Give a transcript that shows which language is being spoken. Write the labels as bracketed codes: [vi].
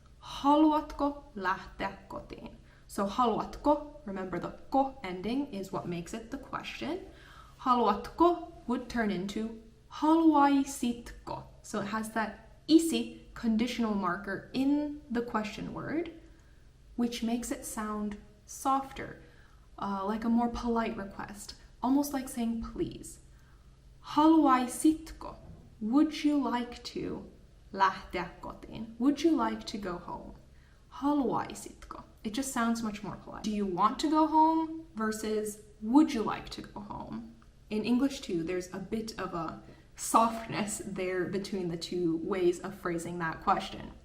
[fi] Haluatko lähteä kotiin? [en] So haluatko, remember the ko ending is what makes it the question. Haluatko would turn into haluaisitko. So it has that isi conditional marker in the question word, which makes it sound softer, like a more polite request, almost like saying please. [fi] Haluaisitko? [en] Would you like to [fi] lähteä kotiin? [en] Would you like to go home? Haluaisitko? It just sounds much more polite. Do you want to go home versus would you like to go home? In English too, there's a bit of a softness there between the two ways of phrasing that question.